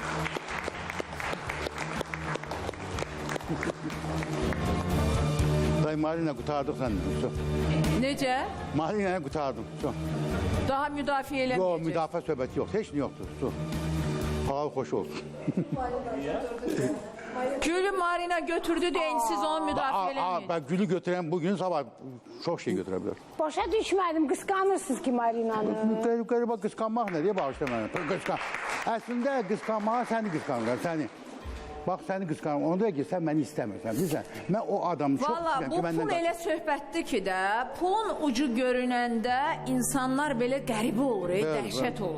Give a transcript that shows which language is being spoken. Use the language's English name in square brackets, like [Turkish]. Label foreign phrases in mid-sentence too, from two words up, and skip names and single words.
[Azerbaijani] Day Marina qutardıq sən. Necə? Marina'yı qurtardım. Daha müdafiə Yox, eləməyəcək. müdafiə söhbəti yox. Heç nə yoxdur. Halal xoş olsun. Gülü Marina götürdü deyin, siz onu müdafiə eləməyin. [Turkish] Ben gülü götüren bugün sabah çok şey götürebilir. [Azerbaijani] Başa düşmədim, qısqanırsınız ki Marinanı. Qəribə qısqanmaq nə deyə bağışla mənə. Əslində qısqanmağa səni qısqanırlar, səni. Bax səni qısqanırım, onda ki sən məni istəmirsən, bilirsən. Mən o adamı çox Valla istəyirəm bu ki, məndən pul elə söhbətdir ki də, pulun ucu görünəndə insanlar belə qəribə olur, dəhşət olur.